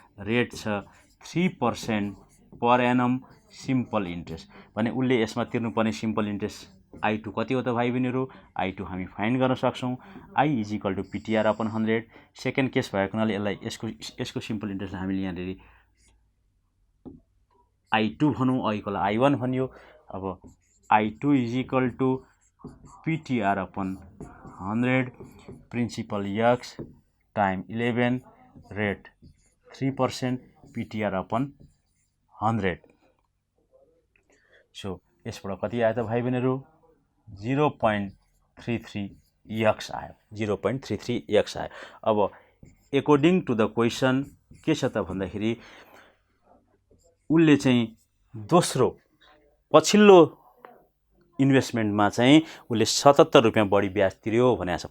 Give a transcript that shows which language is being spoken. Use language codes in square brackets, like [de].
[ne] Rate छ 3% per annum simple interest भने उसले यसमा तिर्नुपर्ने सिम्पल इन्ट्रेस्ट I2 कति हो त भाइ बहिनीहरू, I2 हामी फाइन्ड गर्न सक्छौँ। [en] I is equal to PTR upon 100। [ne] Second case भएको हुनाले यसलाई यसको सिम्पल इन्ट्रेस्टलाई हामीले यहाँनिर I2 भनौँ, अहिलेकोलाई I1 भनियो। [en] अब I2 is equal to PTR upon 100, principal x time 11, rate 3%, PTR upon 100। [ne] So यसबाट कति आयो त भाइ बहिनीहरू, 0.33 यक्स आयो, 0.33 यक्स आयो। अब एकोर्डिङ टु द क्वेसन के छ त भन्दाखेरि उसले चाहिँ दोस्रो पछिल्लो इन्भेस्टमेन्टमा चाहिँ उसले 77 रुपियाँ बढी ब्याज तिर्यो भनेको छ।